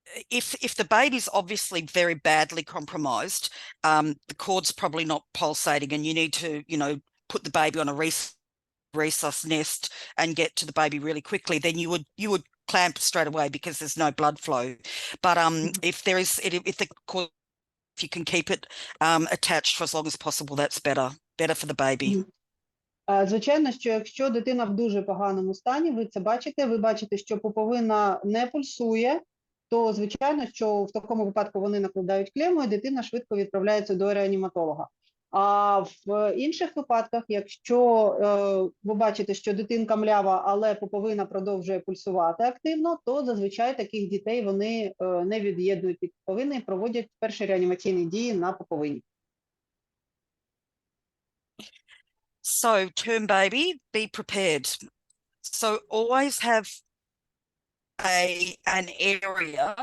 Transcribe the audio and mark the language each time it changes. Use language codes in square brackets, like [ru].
[en] If the baby's obviously very badly compromised, the cord's probably not pulsating, and you need to, you know, put the baby on a resus nest and get to the baby really quickly, then you would clamp straight away because there's no blood flow. But if the cord, if you can keep it attached for as long as possible, that's better for the baby. [uk] Звичайно, що якщо дитина в дуже поганому стані, ви це бачите, ви бачите, що поповина не пульсує, то звичайно, що в такому випадку вони накладають клему і дитина швидко відправляється до реаніматолога. А в інших випадках, якщо ви бачите, що дитинка млява, але поповина продовжує пульсувати активно, то зазвичай таких дітей вони не від'єднують від поповини і проводять перші реанімаційні дії на поповині. [en] So, term baby, be prepared. So always have an area.